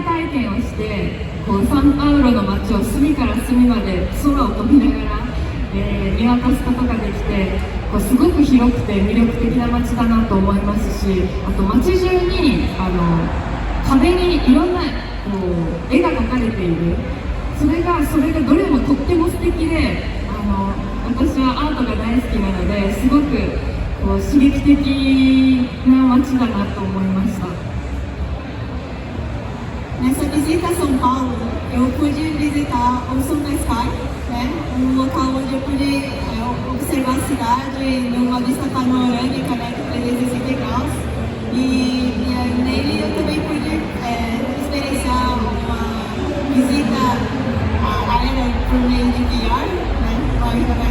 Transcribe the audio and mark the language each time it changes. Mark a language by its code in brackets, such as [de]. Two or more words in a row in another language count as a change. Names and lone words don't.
[ja] 体験をしてサンパウロの街を隅から隅まで空を飛びながら、見渡すことができてすごく広くて魅力的な街だなと思いますし、あと街中に壁にいろんな絵が描かれている、それがどれもとっても素敵で、私はアートが大好きなので、すごく刺激的な街だなと思いました。 [pt] Nessa visita a São Paulo, eu pude visitar o Som da Sky, né? Um local onde eu pude observar a cidade numa vista panorâmica, né, de 360 graus. E nele eu também pude experienciar uma visita aérea por meio de VR, né, uma